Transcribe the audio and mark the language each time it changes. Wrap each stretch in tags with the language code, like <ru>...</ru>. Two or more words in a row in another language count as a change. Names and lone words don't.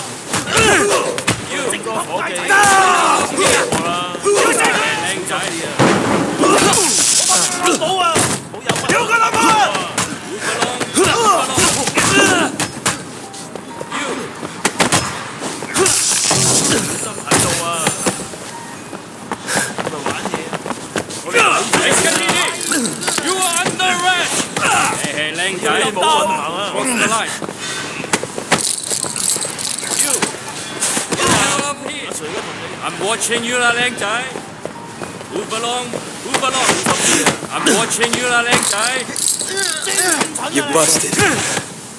<yue>要整個伙計，我啦，靚仔啊！冇啊！冇有乜？有佢老婆！</yue> <en>You are under arrest! Hey,</en> <yue>靚仔，冇運行啊</yue> <en>！Cross the line. You, get the hell up here! I'm watching you 啦，靚仔。Move along, move along. I'm watching you 啦，靚仔。 You're busted.</en>